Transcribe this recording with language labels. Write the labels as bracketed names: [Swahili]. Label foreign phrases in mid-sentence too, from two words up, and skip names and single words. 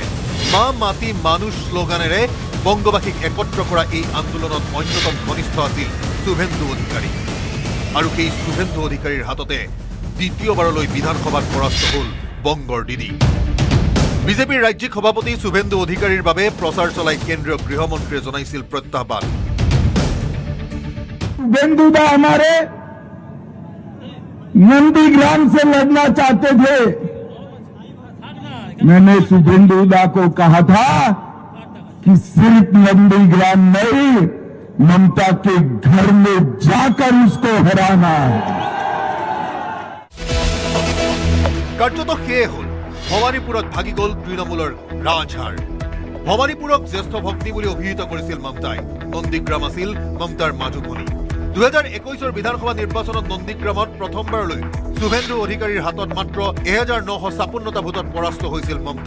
[Assamese] মা মাটি মানুষ শ্লোগানেৰে বংগবাসীক একত্ৰ কৰা এই আন্দোলনত অন্যতম ঘনিষ্ঠ আছিল শুভেন্দু অধিকাৰী। আৰু সেই শুভেন্দু অধিকাৰীৰ হাততে দ্বিতীয়বাৰলৈ বিধানসভাত পৰাস্ত হ'ল বংগৰ দিদি। বিজেপিৰ ৰাজ্যিক সভাপতি শুভেন্দু অধিকাৰীৰ বাবে প্ৰচাৰ চলাই কেন্দ্ৰীয় গৃহমন্ত্ৰীয়ে জনাইছিল প্ৰত্যাহ্বান। [Hindi] शुभेंदुदा हमारे नंदीग्राम से लड़ना चाहते थे। मैंने शुभेंदुदा को कहा था कि सिर्फ नंदीग्राम नहीं, ममता के घर में जाकर उसको हराना है। [Assamese] কাৰ্যত সেয়ে হ'ল ভৱানীপুৰত ভাগি গ'ল তৃণমূলৰ ৰাজহাড়। ভৱানীপুৰক জ্যেষ্ঠ ভগ্নী বুলি অভিহিত কৰিছিল মমতাই। নন্দীগ্ৰাম আছিল মমতাৰ মাজুভনী। 2021 বিধানসভা নিৰ্বাচনত নন্দীগ্ৰামত প্ৰথমবাৰলৈ শুভেন্দু অধিকাৰীৰ হাতত মাত্ৰ 1956টা ভোটত পৰাস্ত হৈছিল মমতা।